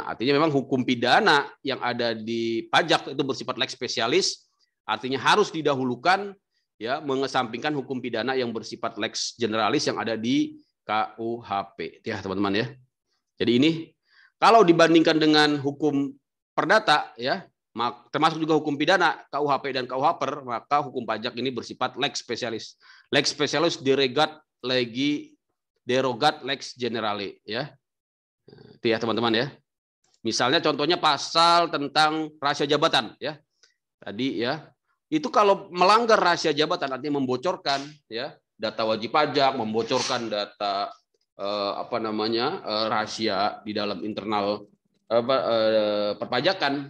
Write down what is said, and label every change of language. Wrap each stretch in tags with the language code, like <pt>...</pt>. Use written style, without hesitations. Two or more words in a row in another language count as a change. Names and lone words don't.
<id>Artinya memang hukum pidana yang ada di pajak itu bersifat</id> <la>lex spesialis,</la> <id>artinya harus didahulukan ya, mengesampingkan hukum pidana yang bersifat</id> <la>lex generalis</la> <id>yang ada di KUHP. Ya, teman-teman ya. Jadi ini kalau dibandingkan dengan hukum perdata ya, termasuk juga hukum pidana KUHP dan KUHPER, maka hukum pajak ini bersifat</id> <la>lex spesialis. Lex spesialis derogat lex generale ya.</la> <id>Itu ya teman-teman ya. Misalnya contohnya pasal tentang rahasia jabatan ya. Tadi ya. Itu kalau melanggar rahasia jabatan artinya membocorkan ya data wajib pajak, membocorkan data rahasia di dalam internal perpajakan.</id>